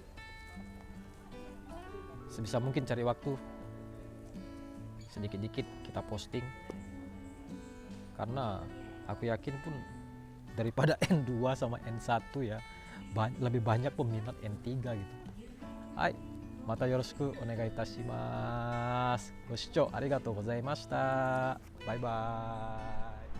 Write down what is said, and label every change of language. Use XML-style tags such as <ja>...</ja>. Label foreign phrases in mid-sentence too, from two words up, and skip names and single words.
<id>Sebisa mungkin cari waktu sedikit-dikit kita posting, karena aku yakin pun daripada N2 sama N1 ya, lebih banyak peminat N3 gitu.</id> <ja>はい、またよろしくお願いいたします. ご視聴ありがとうございました.</ja> <en>Bye bye.</en>